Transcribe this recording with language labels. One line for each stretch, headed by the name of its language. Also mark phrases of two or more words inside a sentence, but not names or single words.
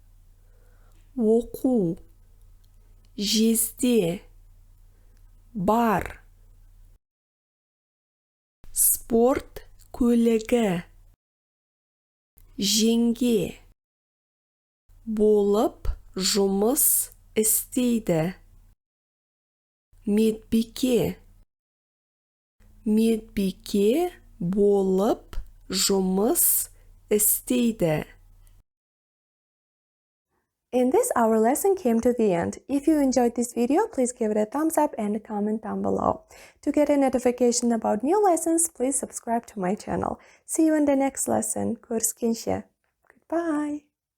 Kazakh: оқу, жезде, бар, спорт көлігі, жеңге, болып жұмыс істейді, медбике, медбике болып жұмыс істейді.
English: In this, our lesson came to the end. If you enjoyed this video, please give it a thumbs up and comment down below. To get a notification about new lessons, please subscribe to my channel. See you in the next lesson.
Kazakh: Görüşkенше. Goodbye.